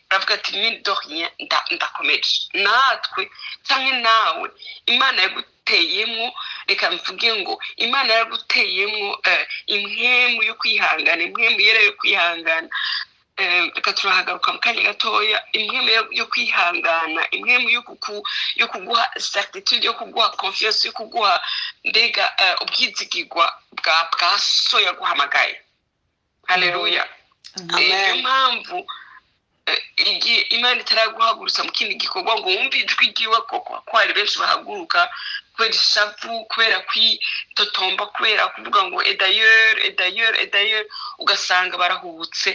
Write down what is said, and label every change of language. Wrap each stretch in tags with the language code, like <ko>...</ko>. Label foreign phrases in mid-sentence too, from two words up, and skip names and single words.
<rn>Aravuga ati</rn> <fr>mine de rien</fr> <rn>ndakomeje. Natwe cyangwa nawe Imana yaguteyemo, reka mvuge ngo Imana yaguteyemo impwemu yo kwihangana, impwemu yera yo kwihangana. Reka turahagaruka mu kanya gatoya. Impwemu yo kwihangana, impwemu yo kuguha certitude, yo kuguha confiance, yo kuguha mbega ubwizigirwa bwa so yaguhamagaye. Haleluya. Niyo mpamvu igihe Imana itaraguhagurutsa mu kindi gikorwa ngo wumve ijwi ryiwe, ko hari benshi bahaguruka kubera ishavu, kubera kwitotomba, kubera kuvuga ngo</rn> <fr>et d'ailleurs,</fr> <rn>ugasanga barahubutse.</rn>